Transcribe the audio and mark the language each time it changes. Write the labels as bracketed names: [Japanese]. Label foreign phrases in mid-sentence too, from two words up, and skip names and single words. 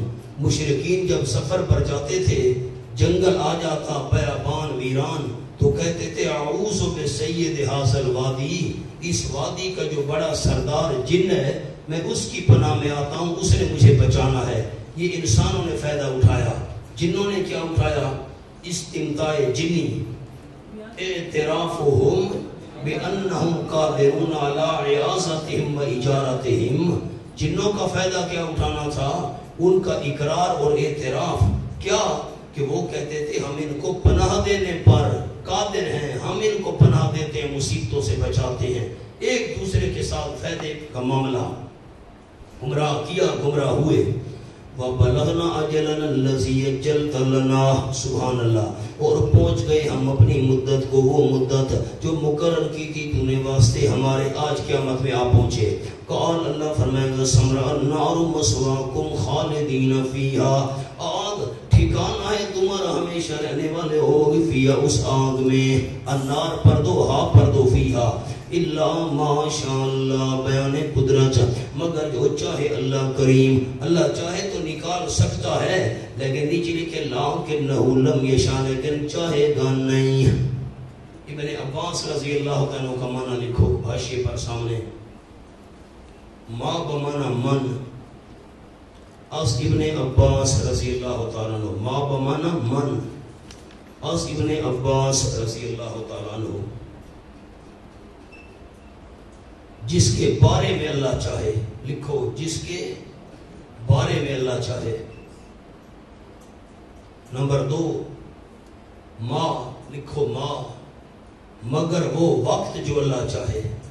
[Urdu] مشرکین جب سفر پر جاتے تھے، جنگل آ جاتا بیابان ویران، تو کہتے تھے [Arabic] اعوذ بسید ھذا الوادی، [Urdu] اس وادی کا جو بڑا سردار جن ہے میں اس کی پناہ میں آتا ہوں، اس نے مجھے بچانا ہے۔ یہ انسانوں نے فائدہ اٹھایا، جنوں نے کیا اٹھایا؟ [Arabic] استمتاع جنی، اعترافہم بانہم قادرون علی عیاضتہم و اجارتہم، [Urdu] جنوں کا فائدہ کیا اٹھانا تھا؟ ان کا اقرار اور اعتراف، کیا کہ وہ کہتے تھے ہم ان کو پناہ دینے پر قادر ہیں، ہم ان کو پناہ دیتے ہیں، مصیبتوں سے بچاتے ہیں۔ ایک دوسرے کے ساتھ فائدے کا معاملہ، گمراہ کیا، گمراہ ہوئے۔ [Arabic] وَبَلَغْنَا أَجَلَنَا الَّذِي أَجَّلْتَ لَنَا، سبحان اللہ، [Urdu] اور پہنچ گئے ہم اپنی مدت کو، وہ مدت جو مقرر کی تھی تو نے واسطے ہمارے، آج قیامت میں آپ پہنچے۔ [Arabic] قال اللہ [Urdu] فرمائے گا [Arabic] سمرا النار مسواکم خالدین فیہا، [Urdu] آگ ٹھکانہ ہے تمہارا ہمیشہ رہنے والے ہوگی، فیہا اس آگ میں، النار پردو، ہا پردو، [Arabic] فیہا اللہ ماشاء اللہ، [Urdu] بیان قدرت، مگر جو چاہے اللہ کریم، اللہ چاہے تو نکال سکتا ہے، لیکن نیچے لکھے [Arabic] لیکنہ لم یشاء، [Urdu] لیکن چاہے گا نہیں۔ ابن عباس [Arabic] رضی اللہ عنہ [Urdu] کا معنی لکھو حاشیے پر سامنے، [Arabic] ما بمعنی من، از ابن عباس رضی اللہ تعالیٰ عنہ، ما بمعنی من، از ابن عباس رضی اللہ تعالیٰ عنہ، [Urdu] جس کے بارے میں اللہ چاہے، لکھو جس کے بارے میں اللہ چاہے۔ نمبر 2 ما، لکھو ما، مگر وہ وقت جو اللہ چاہے۔